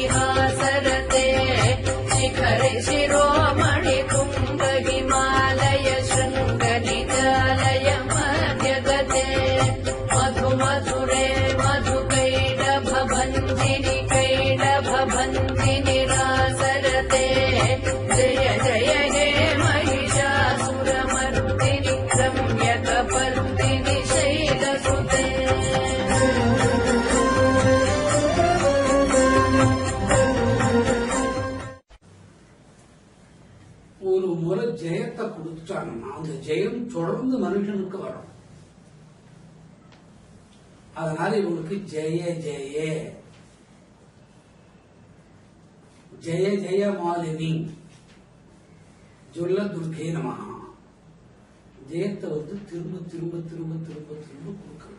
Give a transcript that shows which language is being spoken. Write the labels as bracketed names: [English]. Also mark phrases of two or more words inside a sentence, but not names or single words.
[Sanskrit] हासरते शिखरे शिरोमणि कुम्भ हिमालय शृङ्गनिजालय मध्यगते मधु मधुरे मधुकैडभभञ्जिनि कैडभभञ्जिनि रासरते जय जय हे महिषासुरमर्दिनि रम्यकपर्दिनि शैलसुते [Tamil] ஒரு முறை ஜெயத்தை கொடுத்துட்டாங்கன்னா அந்த ஜெயம் தொடர்ந்து மனுஷனுக்கு வரும். அதனால இவங்களுக்கு [Sanskrit] जय जय जय जय मालिनि ज्वल दुर्गे नमः [Tamil] ஜெயத்தை திரும்ப திரும்ப திரும்ப திரும்ப திரும்ப கொடுக்கணும்.